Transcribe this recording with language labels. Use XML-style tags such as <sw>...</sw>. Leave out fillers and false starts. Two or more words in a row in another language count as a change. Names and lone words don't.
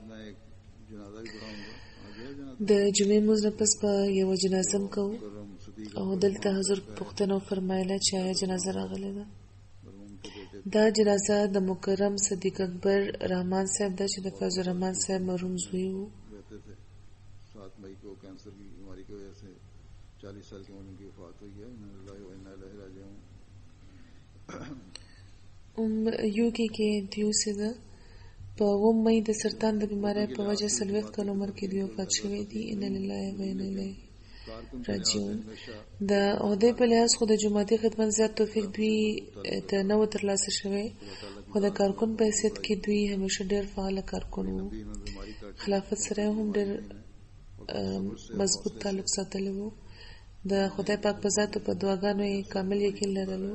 <ps>د جمعې لمونځ نه پس به یوه جنازه هم کوو او دلته حضور پوښتنه وفرمایله چې آیا جنازه راغلې ده. دا جنازه د مکرم صدیق اکبر رحمان صاحب ده چې د فیض الرحمن صاحب مرحوم زوی وو.</ps> <ur>7 مئی کو کینسر کی بیماری کی وجہ سے 40 سال کی عمر میں ان کی وفات ہوئی ہے.</ur> <ps>یو کې دیو سه ده په 9 مئی د سرطان د بیماری په وجه 40 کال عمر کې دی وفات شوی دی.</ps> <ar>ان لله و انا الیه راجعون.</ar> <ps>د عہدې په لحاظ خو د جماعتي خدمت زیات توفیق دوی ته نو ترلاسه شوی خو د کارکون په حیثیت کې دوی همیشه ډېر فعال کارکون وو. خلافت سره هم ډېر مضبوط تعلق ساتلی وو. د خدای پاک په ذات او په دعاګانو یې کامل یقین لرلو.</ps>